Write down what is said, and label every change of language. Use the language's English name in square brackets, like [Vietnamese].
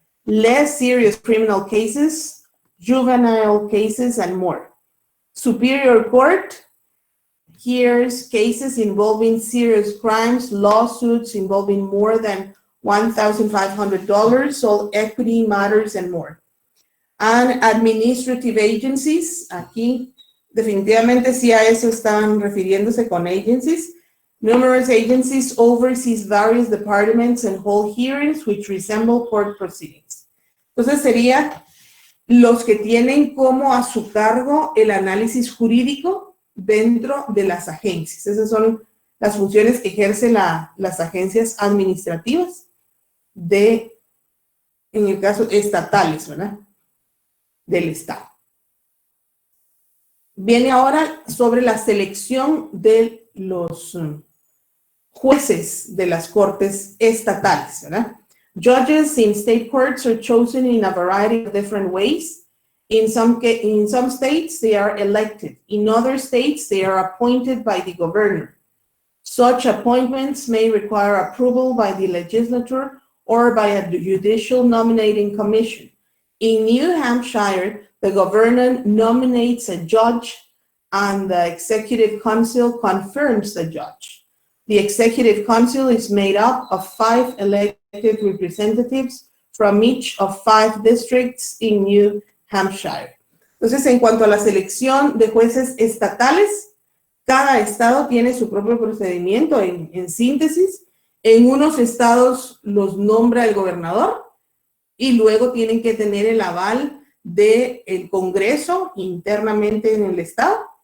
[English] Less serious criminal cases, juvenile cases, and more. Superior court, here's cases involving serious crimes, lawsuits involving more than $1,500, all equity matters, and more. And administrative agencies, [Spanish] aquí definitivamente sí a eso están refiriéndose con agencies. [English] Numerous agencies oversees various departments and hold hearings which resemble court proceedings. [Spanish] Entonces sería los que tienen como a su cargo el análisis jurídico dentro de las agencias. Esas son las funciones que ejercen las agencias administrativas en el caso, estatales, ¿verdad? Del Estado. Viene ahora sobre la selección de los jueces de las cortes estatales, ¿verdad? [English] Judges in state courts are chosen in a variety of different ways. In some states, they are elected. In other states, they are appointed by the governor. Such appointments may require approval by the legislature or by a judicial nominating commission. In New Hampshire, the governor nominates a judge and the executive council confirms the judge. The executive council is made up of 5 elected representatives from each of 5 districts in New Hampshire. [Spanish] Entonces, en cuanto a la selección de jueces estatales, cada estado tiene su propio procedimiento. En síntesis, en unos estados los nombra el gobernador, y luego tienen que tener el aval del Congreso internamente en el estado.